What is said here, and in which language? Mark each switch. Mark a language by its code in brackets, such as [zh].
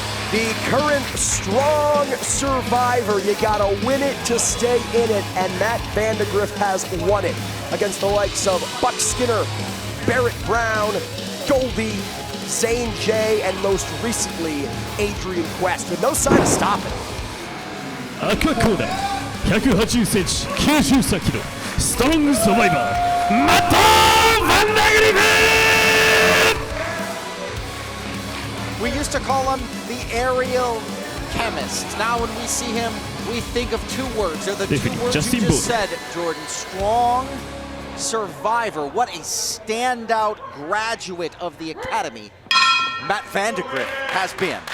[en] The current strong survivor, you gotta win it to stay in it, and Matt Vandagriff has won it against the likes of Buck Skinner, Barrett Brown, Goldie, Zane J, and most recently, Adrian Quest, with no sign of stopping. [ja] 赤コーナー、180センチ、93キロ、ストロングサバイバー、マット・バンダグリフ！ [en] We used to call him the aerial chemist. Now when we see him, we think of two words. They're the two words you just said, Jordan. Strong survivor. What a standout graduate of the Academy Matt Vandagriff has been.